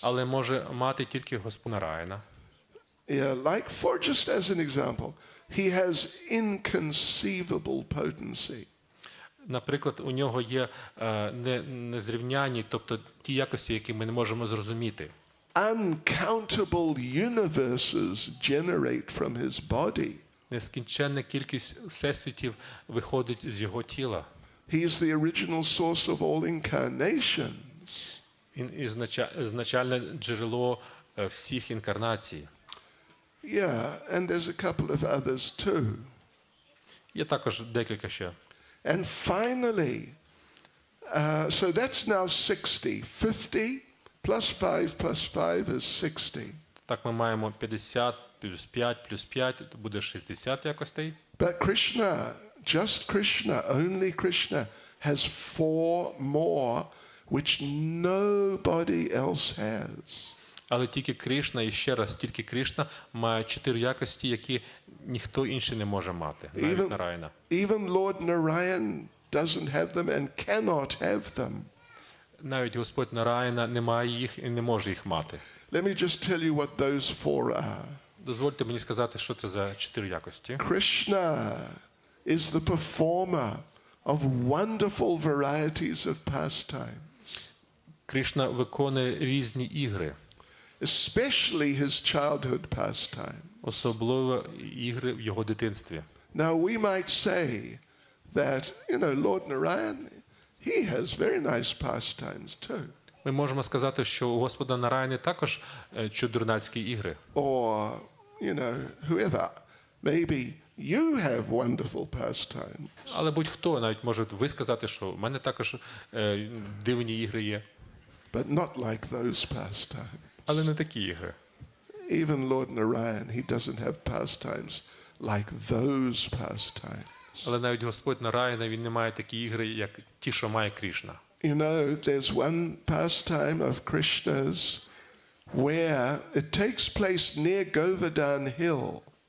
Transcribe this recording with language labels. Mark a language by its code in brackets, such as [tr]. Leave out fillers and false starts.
[uk] Але може мати тільки Господь Нараяна. [en] Yeah, like for just as an example, he has inconceivable potency. [uk] Наприклад, у нього є незрівнянні, тобто ті якості, які ми не можемо зрозуміти. [en] Uncountable universes generate from his body. [uk] Нескінченна кількість всесвітів виходить з його тіла. [en] He is the original source of all incarnations. [uk] Він ізначальне джерело всіх інкарнацій. [en] Yeah, and there's a couple of others too. [uk] Є також декілька ще. [en] And finally, so that's now 60. 50 plus 5 plus 5 is 60. [uk] Так ми маємо 50 плюс 5 плюс 5, то буде 60 якостей. [en] But Krishna, just Krishna, only Krishna, has 4 more which nobody else has. [uk] Але тільки Крішна, і ще раз, тільки Крішна має 4 якості, які ніхто інший не може мати, навіть Нараяна. [en] Even Lord Narayan doesn't have them and cannot have them. [uk] Навіть Господь Нараяна не має їх і не може їх мати. [en] Let me just tell you what those 4 are. [uk] Дозвольте мені сказати, що це за 4 якості. [en] Krishna is the performer of wonderful varieties of pastimes. [uk] Крішна виконує різні ігри. [en] Especially his childhood pastime. [uk] Особливо ігри в його дитинстві. [en] Now we might say that, Lord Narayan, he has very nice pastimes too. [uk] Ми можемо сказати, що у Господа Нараяни також чудернацькі ігри. [en] Or, whoever. Maybe you have wonderful pastimes. [uk] Але будь-хто, навіть може ви сказати, що в мене також дивні ігри є. [en] But not like those pastimes. [uk] Але не такі ігри. [en] Even Lord Narayan, he doesn't have pastimes like those pastimes. [uk] Але навіть Господь Нараяна, він не має такі ігри, як ті, що має Крішна. [en] There's one pastime of Krishna's where it takes place near Govardhan Hill.